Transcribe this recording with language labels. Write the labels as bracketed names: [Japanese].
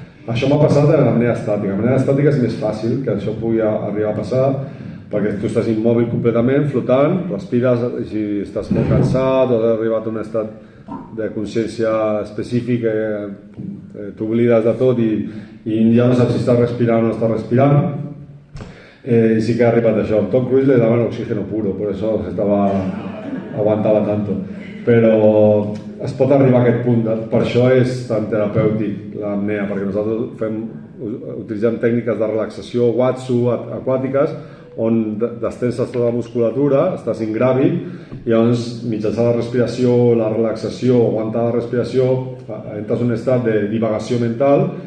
[Catalan] Això m'ha passat en l'apnea estàtica. L'apnea estàtica és més fàcil que això pugui arribar a passar perquè tu estàs immòbil completament, flotant, respires i si estàs molt cansat o has arribat a un estat de consciència específic, t'oblides de tot i ja no saps si estàs respirant o no estàs respirant. Y sí que ha arribat això. [Spanish] Tom Cruise le daban oxígeno puro, por eso aguantava tanto. [Catalan] Però es pot arribar a aquest punt, per això és tan terapèutic l'apnea, perquè nosaltres utilitzem tècniques de relaxació Watsu aquàtiques on destenses tota la musculatura, estàs ingràvid i llavors mitjançant la respiració, la relaxació, aguantar la respiració, entres en un estat de divagació mental